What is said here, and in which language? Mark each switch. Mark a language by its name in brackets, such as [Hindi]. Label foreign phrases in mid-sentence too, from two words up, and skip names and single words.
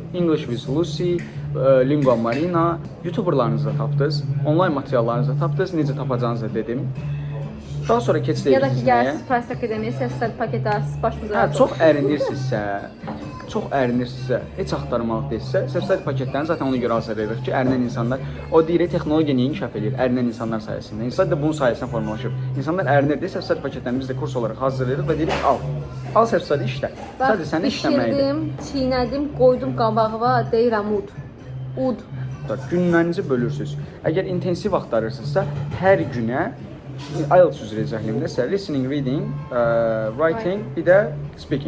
[Azerbaijani] English with Lucy, Lingua Marina, YouTuberlarınızı da tapdınız, onlayn materiallarınızı da tapdınız, necə tapacağınızı dedim. Daha sonra keçirik. Ya da ki, gəlirsiniz Price Akademiya, self-study paketi alırsınız, başınıza. Çox ərinirsinizsə, heç axtarmalıq deyilsə, self-study paketlərini zaten ona görə hazırlayırıq ki, ərinən insanlar, o deyir, texnologiya niyə inkişaf edir? Ərinən insanlar sayəsində. İnsan da bunun sayəsində formalaşıb. İnsanlar ərinir deyə self-study paketlərini biz də kurs olaraq hazırlayırıq və deyirik, al. Al self-study işlə. Sadəcə səni işləməkdir. Bişirdim, çiynədim, qoydum qabağıma, deyirəm ud. Ud. Günlərinizi bölürsünüz. Əgər intensiv axtarırsınızsa, hər günə IELTS üzrə izahlayımda [English] listening, reading, writing, [Azerbaijani] bir də speaking.